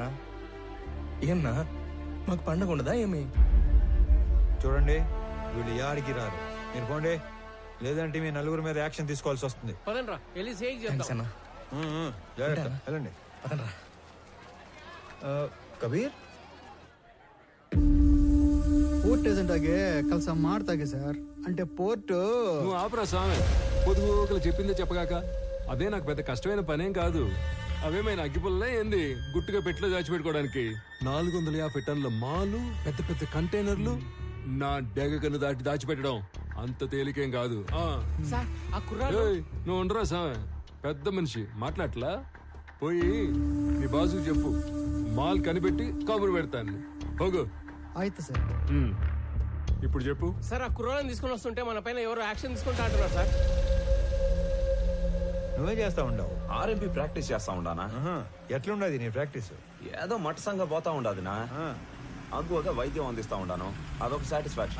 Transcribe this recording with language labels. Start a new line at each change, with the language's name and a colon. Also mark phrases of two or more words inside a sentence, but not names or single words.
Telugu: ఏమన్నా మాకు పండగ ఉండదా ఏమి? చూడండి, వీళ్ళు యాడికి రారు. మీరు పోండి, లేదంటే మీ నలుగురు మీద యాక్షన్ తీసుకోవాల్సి వస్తుంది. పదండ్రా వెళ్ళి సేక్ చేద్దాం. జాగ్రత్త, వెళ్ళండి. పదండ్రా. కబీర్,
Kannada: ಪೋರ್ಟ್ ಏಜೆಂಟ್ ಆಗಿ ಕೆಲಸ ಮಾಡ್ತಾಗೆ ಸರ್.
Telugu: అంటే పోర్టు నువ్వు ఆపరా స్వామి. పొదుగుకలు చెప్పిందే చెప్పగాక. అదే నాకు పెద్ద కష్టమైన పనేం కాదు. అవేమైనా అగ్గిపుల్లే ఏంది గుట్టుగా పెట్టిలో దాచిపెట్టుకోవడానికి? 450 టన్నుల మాలు, పెద్ద పెద్ద కంటైనర్లు నా డెగకను దాచిపెట్టడం అంత తేలికేం కాదు. నువ్వు ఉండరా స్వామి, పెద్ద మనిషి మాట్లాడలా. పోయి నీ బాసుకు చెప్పు, మాల్ కనిపెట్టి కబురు పెడతాను. పోగు.
Kannada: ಆಯ್ತು ಸರ್.
Telugu: ఇప్పుడు చెప్పు సార్. ఆ కుర్రాళ్ళని తీసుకుని వస్తుంటే మన పైన ఎవరు యాక్షన్ తీసుకుంటా అంటున్నారు సార్. నువ్వే చేస్తా ఉండవు? ఆర్ఎంపీ ప్రాక్టీస్ చేస్తా ఉండానా? ఎట్లుండదు నీ ప్రాక్టీస్? ఏదో మట్టసంగా పోతా ఉండదునా. అగ్గువగా వైద్యం అందిస్తా ఉండాను, అదొక సాటిస్ఫాక్షన్.